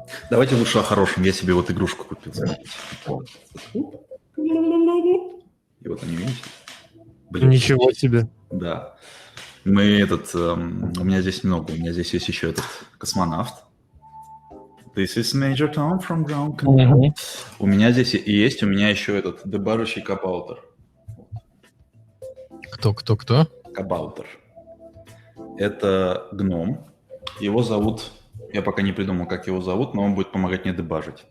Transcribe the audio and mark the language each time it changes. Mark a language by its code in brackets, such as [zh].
[ru] Давайте лучше о хорошем. Я себе вот игрушку купил. И вот они, видите? Ничего себе. Да. У меня здесь много. У меня здесь есть еще этот космонавт. [en] This is Major Tom from Ground Control. [ru] У меня здесь есть, у меня еще этот дебажащий кабаутер. Кто? Кабаутер. Это гном. Его зовут... Я пока не придумал, как его зовут, но он будет помогать мне дебажить.